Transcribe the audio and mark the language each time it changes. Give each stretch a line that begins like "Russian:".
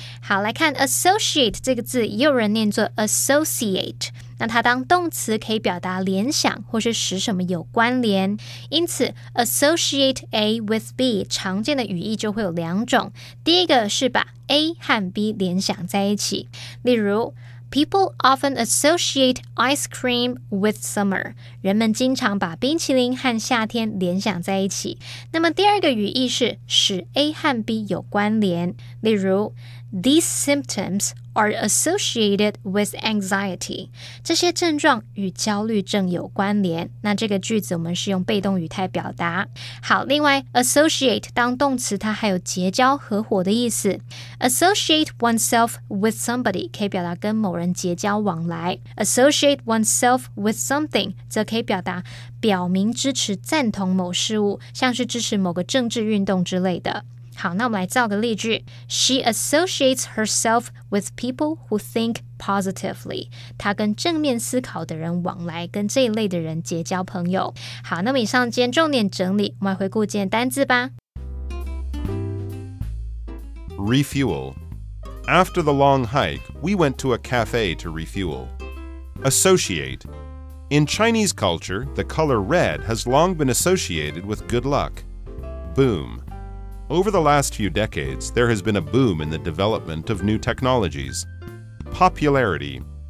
Chinese: 好，来看 associate 这个字，也有人念作 associate， 那它当动词可以表达联想或是使什么有关联，因此 associate A with B 常见的语义就会有两种，第一个是把 A 和 B 联想在一起，例如
English: People often associate ice cream with summer.
Chinese: 人们经常把冰淇淋和夏天联想在一起。那么第二个语义是使 A 和 B 有关联，例如
English: These symptoms are associated with anxiety.
Chinese: 这些症状与焦虑症有关联。那这个句子我们是用被动语态表达。好，另外 associate 当动词它还有结交、合伙的意思。
English: Associate oneself with somebody
Chinese: 可以表达跟某人结交往来。
English: Associate oneself with something
Chinese: 则可以表达表明支持、赞同某事物，像是支持某个政治运动之类的。好，那我们来造个例句。
English: She associates herself with people who think positively.
Chinese: 她跟正面思考的人往来，跟这一类的人结交朋友。好，那么以上今天重点整理，我们来回顾今天单字吧。
English: Refuel. After the long hike, we went to a cafe to refuel. Associate. In Chinese culture, the color red has long been associated with good luck. Boom.Over the last few decades, there has been a boom in the development of new technologies. Popularity.